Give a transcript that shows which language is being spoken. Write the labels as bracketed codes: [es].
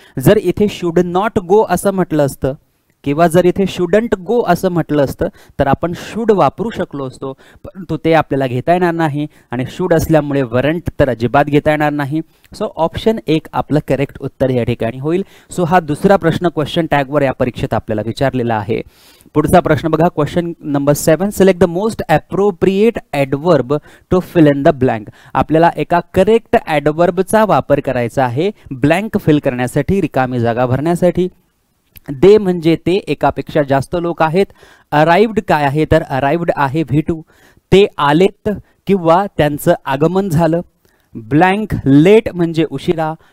[mr] जर इथे should not go असं म्हटलं असतं किंवा जर इथे शुडंट गो असं म्हटलं असतं तर आपण शुड वापरू शकलो असतो, परंतु ते आपल्याला घेता येणार नाही आणि शुड असल्यामुळे वरंट तर अजिबात घेता येणार नाही. सो ऑप्शन 1 आपलं करेक्ट उत्तर या ठिकाणी होईल. सो हा दुसरा प्रश्न क्वेश्चन टॅगवर या परीक्षेत आपल्याला विचारलेला आहे. पुढचा प्रश्न बघा, question number 7. [en] Select the most appropriate adverb to fill in the blank. [mr] आपल्याला एका करेक्ट ॲडवर्बचा वापर करायचा आहे ब्लँक फिल करण्यासाठी, रिकामी जागा भरण्यासाठी. दे म्हणजे ते, एकापेक्षा जास्त लोक आहेत. अराइव्ड काय आहे तर अराइव्ड आहे V2. ते आलेत किंवा त्यांचं आगमन झालं. ब्लँक लेट म्हणजे उशिरा.